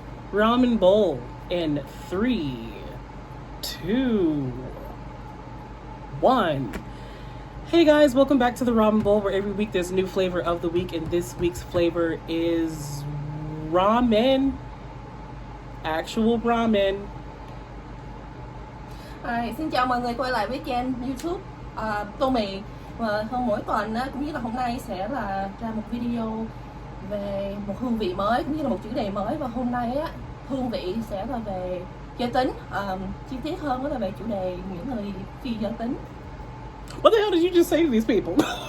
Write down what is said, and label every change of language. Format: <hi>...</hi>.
<en>Ramen Bowl in 3, 2, 1. Hey guys, welcome back to the Ramen Bowl, where every week there's a new flavor of the week, and this week's flavor is ramen. Actual ramen.</en> <vi>Xin chào mọi người quay lại với kênh YouTube Tô Mì. Và mỗi tuần cũng như là hôm nay sẽ là ra một video về một hương vị mới cũng như là một chủ đề mới, và hôm nay á hương vị sẽ là về giới tính, chi tiết hơn đó là về chủ đề những người phi giới tính.</vi> <en>What the hell did you just say to these people?</en>